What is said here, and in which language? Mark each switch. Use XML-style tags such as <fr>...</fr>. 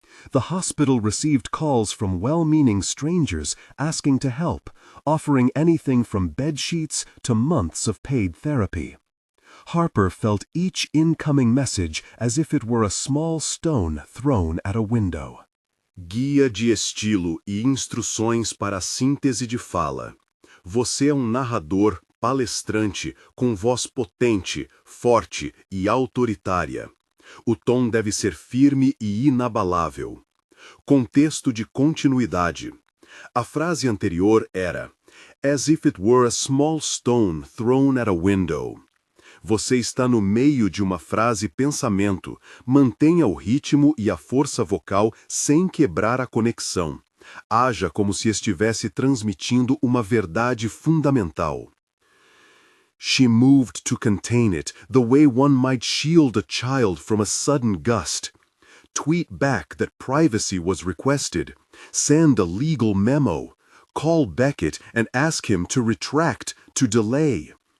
<en>The hospital received calls from well-meaning strangers asking to help, offering anything from bedsheets to months of paid therapy. Harper felt each incoming message as if it were a small stone thrown at a window.</en> <pt>Guia de estilo e instruções para a síntese de fala. Você é narrador, palestrante, com voz potente, forte e autoritária. O tom deve ser firme e inabalável. Contexto de continuidade. A frase anterior era</pt> <en>"As if it were a small stone thrown at a window".</en> <pt>Você está no meio de uma frase-pensamento. Mantenha o ritmo e a força vocal sem quebrar a conexão. Haja como se estivesse transmitindo uma verdade fundamental.</pt> <en>She moved to contain it, the way one might shield a child from a sudden gust. Tweet back that privacy was requested. Send a legal memo. Call Beckett and ask him to retract, to delay.</en>